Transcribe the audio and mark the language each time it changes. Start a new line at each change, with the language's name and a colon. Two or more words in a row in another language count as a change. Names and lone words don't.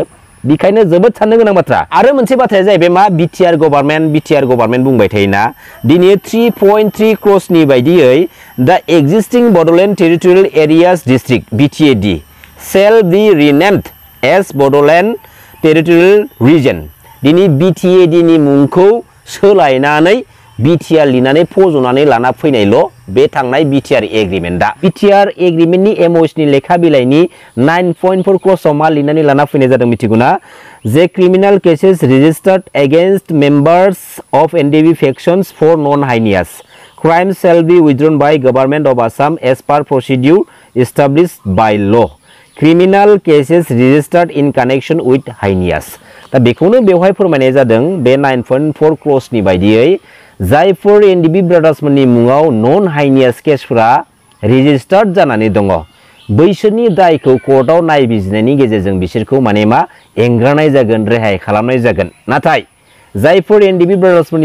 Bodo: बेखायनो जोबोद साननो गोनां बाथ्रा। आरो मोनसे बाथ्राया जाहैबाय मा BTR गभर्नमेन्ट बुंबाय थायोना दिनै 3.3 क्र'र्सनि बायदियै
English: the existing Bodoland Territorial Areas District BTAD shall be renamed as Bodoland Territorial Region.
Bodo: दिनै BTAD नि मुंखौ सोलायनानै BTR लिरनानै फज'नानै लाना फैनायल' बे थांनाय BTR एग्रीमेंटआ। BTR एग्रीमेंटनि MOSनि लेखा बिलाइनि 9.4 क्ल'जआव मा लिरनानै लाना फैनाय जादों मिथिगौना?
English: the criminal cases registered against members of NDB factions for non-heinous Crimes shall be withdrawn by Government of Assam as per procedure established by law. Criminal cases registered in connection with heinous.
Bodo: दा बेखौनो बेवहाय फोरमायनाय जादों बे 9.4 क्ल'जनि बायदियै जायफोर एनडिबि ब्रादार्समोननि मुङाव
English: non heinous
Bodo: केसफोरा रेजिस्टार्ड जानानै दङ बैसोरनि दायखौ कर्टआव नायबिजिरनायनि गेजेरजों बिसोरखौ माने मा एंगारनाय जागोन रेहाय खालामनाय जागोन नाथाय जायफोर एनडिबि ब्रादार्समोननि